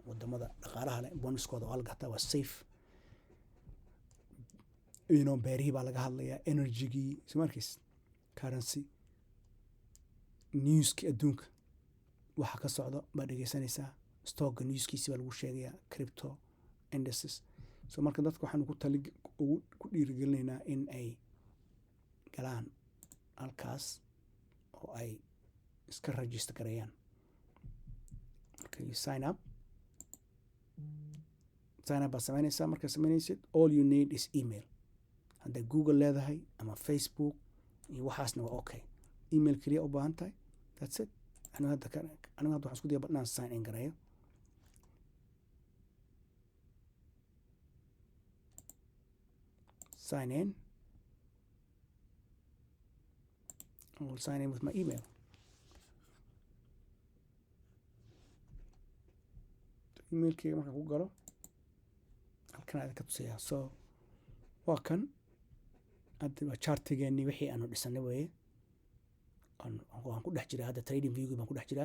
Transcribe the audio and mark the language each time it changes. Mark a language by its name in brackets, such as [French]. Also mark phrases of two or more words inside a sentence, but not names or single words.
[Somali] wadamada dhaqaalaha leh bondskooda waa la gataa, waa safe. beerihii baa laga hadlayaa, energygii, markiis [English] currency newski [Somali] adduunka waxa ka socdo baad dhegeysanaysaa. stockga newskiisi baa lagu sheegayaa, [English] crypto indices. [Somali] so marka dadka waxaanu ku dhiirigelinaynaa in ay galaan halkaas oo ay iska register gareeyaan. marka [English] you sign up [Somali] baad samaynaysaa. markaad samaynaysid [English] all you need is email. [Somali] hadday google leedahay ama facebook iyo waxaasna waa okay. email keliya u baahan tahay, [English] that's it. [Somali] anigu hadda waxaan isku daya inaan [English] sign in [Somali] gareeyo. [English] sign in. I will sign in with my email. [Somali] emailkeyga markaan ku galo halkan aad ka tusayaa. so waa kan hadda waa chartigeenii wixii aanu dhisanay weeye. waan ku dhex jiraa hadda trading view baan ku dhex jiraa.